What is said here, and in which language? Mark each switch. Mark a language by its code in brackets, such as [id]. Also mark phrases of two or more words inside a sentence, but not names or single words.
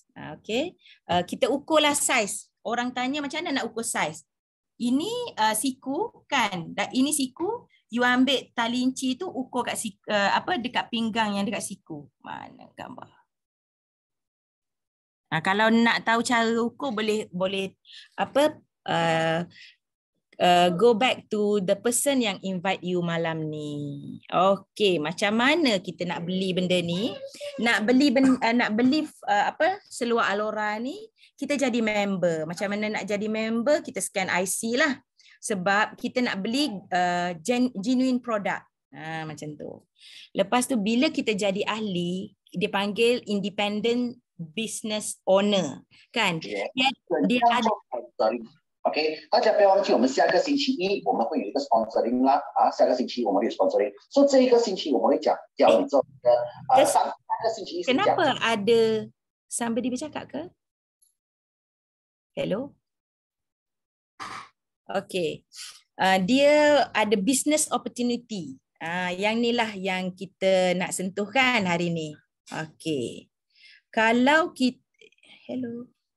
[ms] Okay. Kita ukurlah saiz. Orang tanya macam mana nak ukur saiz. Ini siku kan. Ini siku, you ambil tali inci tu ukur kat dekat pinggang yang dekat siku. Mana gambar? Kalau nak tahu cara ukur boleh [en] go back to the person [ms] yang [en] invite you [ms] malam ni. Okey, macam mana kita nak beli benda ni? Nak beli seluar Alora ni, kita jadi member. Macam mana nak jadi member? Kita scan IC lah. Sebab kita nak beli [en] genuine product. [ms] Macam tu. Lepas tu bila kita jadi ahli, dia panggil [en] independent business owner. [ms] Kan? Dia ada... [zh] OK， 大家不要忘记，我们下个星期一我们会有一个 sponsoring 啦，下个星期我们有 sponsoring， 所以这一个星期我们会教你做三个星期一。 [ms] Kenapa ada somebody bercakap ke? [en] Hello? Okay. [ms] Dia ada [en] business opportunity. [ms] Yang ni lah yang kita nak sentuhkan hari ni. Okay. Kalau kita... Hello?